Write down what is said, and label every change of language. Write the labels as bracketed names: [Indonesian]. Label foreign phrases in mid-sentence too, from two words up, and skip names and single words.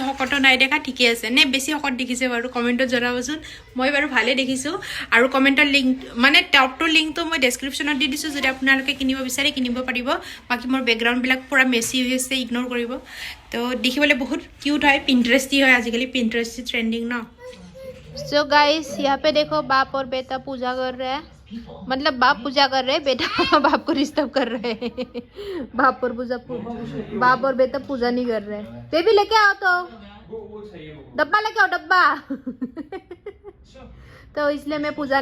[Assamese] শকতো নাই দেখা ঠিকে আছে নে বেছি শকত দেখিছে বাৰু কমেণ্টত জনাবচোন মই বাৰু ভালেই দেখিছোঁ আৰু কমেণ্টৰ লিংক মানে টপটোৰ লিংকটো মই ডেছক্ৰিপশ্যনত দি দিছোঁ যদি আপোনালোকে কিনিব বিচাৰে কিনিব পাৰিব বাকী মোৰ বেকগ্ৰাউণ্ডবিলাক পূৰা মেচি হৈ আছে ইগন'ৰ কৰিব তো দেখিবলৈ বহুত কিউট হয় পিণ্টাৰেষ্টি হয় আজিকালি পিণ্টাৰেষ্টি ট্ৰেণ্ডিং ন [English] so guys [Hindi] यहाँ पे देखो बाप और बेटा पूजा कर रहे हैं मतलब बाप पूजा कर रहे हैं बेटा बाप को डिस्टर्ब कर रहे हैं बाप और बेटा पूजा नहीं कर रहे बेबी लेके आओ तो डब्बा लेके आओ डब्बा तो इसलिए मैं पूजा